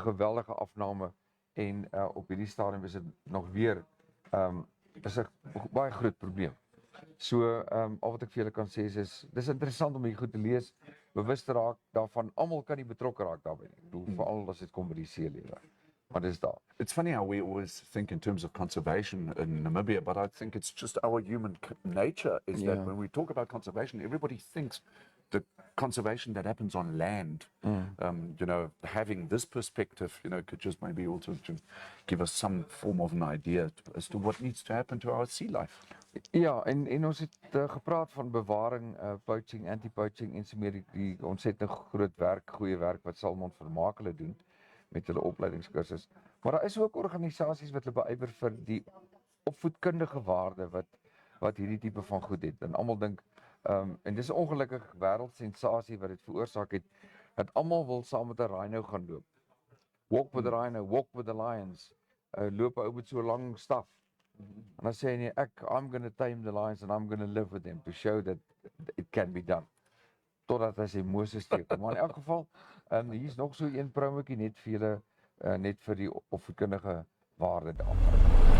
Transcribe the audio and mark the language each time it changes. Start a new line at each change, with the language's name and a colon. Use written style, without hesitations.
Afrikaans: Geweldige afname en op hierdie stadium is dit nog weer is 'n baie groot probleem. So al wat ek vir julle kan sê is dis interessant om hier goed te lees, bewus te raak daarvan. Almal kan nie betrokke raak daarbey nie. Ek bedoel veral as dit kom by die seelewe. Maar dis daar.
English: It's funny how we always think in terms of conservation in Namibia, but I think it's just our human nature is that when we talk about conservation, everybody thinks the conservation that happens on land, you know, having this perspective, you know, could just maybe also to give us some form of an idea as to what needs to happen to our sea life.
Afrikaans: Ja, en ons het gepraat van bewaring, poaching, anti-poaching en so meer die ontsettend groot werk, goeie werk wat Salmon Vermaak hulle doen met hulle opleidingskursus. Maar daar is ook organisasies wat hulle beywer vir die opvoedkundige waarde wat hierdie tipe van goed het. En almal dink en dis 'n ongelukkige wêreldsensasie wat dit veroorsaak het dat almal wil saam met 'n rhino gaan loop.
English: Walk with the rhino, walk with the lions.
Afrikaans: Loop ou met so lang staf. En dan sê hy nee,
English: I'm going to tame the lions and I'm going to live with them to show that it can be done.
Afrikaans: Totdat hy sê Moses teken. Maar in elk geval, hier's nog so een promootjie net vir julle net vir die opvoedkundige waarde daarvan.